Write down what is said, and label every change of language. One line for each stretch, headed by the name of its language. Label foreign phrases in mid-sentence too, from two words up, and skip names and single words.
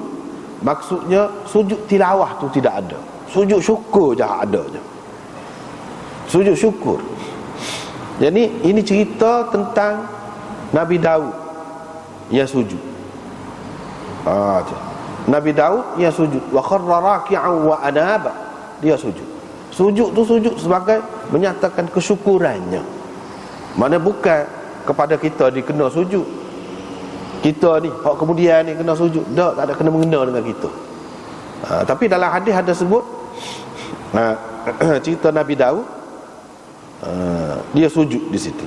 Malay: Maksudnya sujud tilawah tu tidak ada. Sujud syukur je ada je. Sujud syukur. Jadi ini cerita tentang Nabi Daud yang sujud. Nabi Daud yang sujud,
Arabic: wa kharra raki'an wa anaba,
Malay: dia sujud. Sujud tu sujud sebagai menyatakan kesyukurannya. Mana bukan kepada kita dikena sujud. Kita ni, hak kemudian ni kena sujud. Tak ada kena mengena dengan kita. Tapi dalam hadis ada sebut cerita Nabi Daud, dia sujud di situ.